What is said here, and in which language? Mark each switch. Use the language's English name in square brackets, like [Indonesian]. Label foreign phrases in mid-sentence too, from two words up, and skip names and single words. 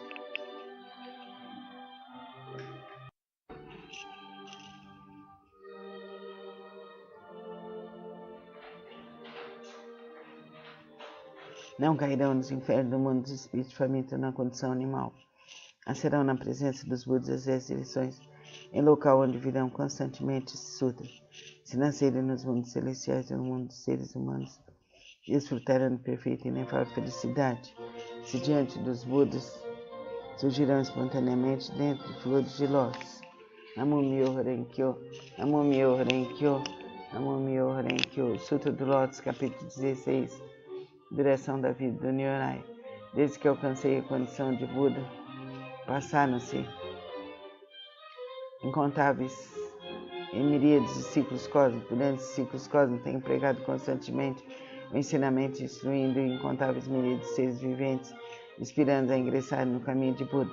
[Portuguese] Não cairão nos infernos, no mundo dos espíritos, famintos na condição animal, mas serão na presença dos Budas as 10 direções, em local onde virão constantemente esse sutra. Se nascerem nos mundos celestiais ou no mundo dos seres humanos, desfrutarão de perfeita e inefável felicidade. Se diante dos Budas surgirão espontaneamente dentro de flores de lótus. [Japanese] Namo Myoho Renkyo, Namo Myoho Renkyo, Namo Myoho Renkyo. [Portuguese] Sutra do Lótus, capítulo 16. Duração da vida do Nyorai. Desde que alcancei a condição de Buda, passaram-se incontáveis em miríades de ciclos cósmicos. Durante esses ciclos cósmicos tenho pregado constantemente o ensinamento instruindo incontáveis milhares de seres viventes, inspirando a ingressar no caminho de Buda.